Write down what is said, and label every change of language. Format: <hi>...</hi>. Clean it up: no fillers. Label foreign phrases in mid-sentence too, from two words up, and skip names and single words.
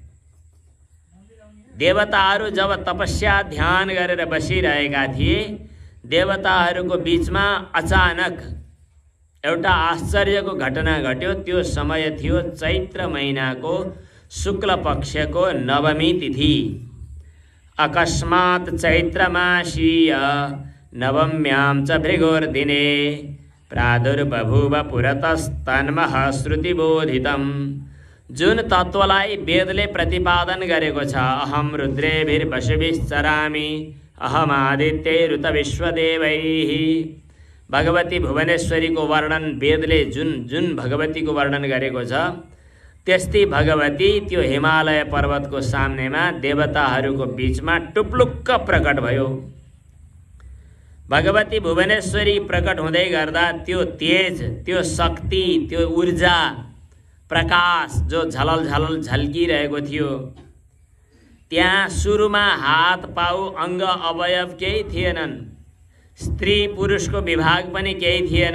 <ne>देवताहरू जब तपस्या ध्यान गरेर बसिरहेका थिए, देवताहरूको बीचमा अचानक एउटा आश्चर्यको घटना घट्यो। त्यो समय थियो चैत्र महिनाको शुक्ल पक्षको नवमी तिथि।</ne> <sa>अकस्मात् चैत्रमासीय नवम्यां च भृगुर्दिने प्रादुर्बभूव पुरतस्तन्मः श्रुतिबोधितम्।</sa> <ne>जुन तत्त्वलाई वेदले प्रतिपादन गरेको छ,</ne> <sa>अहम रुद्रेभिर्वसुभिश्चरामि अहम आदित्यैरुत विश्वदेवैः।</sa> <ne>भगवती भुवनेश्वरीको वर्णन वेदले जुन भगवतीको वर्णन गरेको छ, त्यस्तै भगवती त्यो हिमालय पर्वतको सामनेमा देवताहरूको बीचमा टुप्लुक्क प्रकट भयो। भगवती भुवनेश्वरी प्रकट हुँदै गर्दा त्यो तेज, त्यो शक्ति, त्यो ऊर्जा, प्रकाश जो झलल झलल झल्किरहेको थियो, त्यहाँ सुरुमा हात पाउ अङ्ग अवयव केही थिएनन्, स्त्री पुरुषको विभाग पनि केही थिएन।</ne>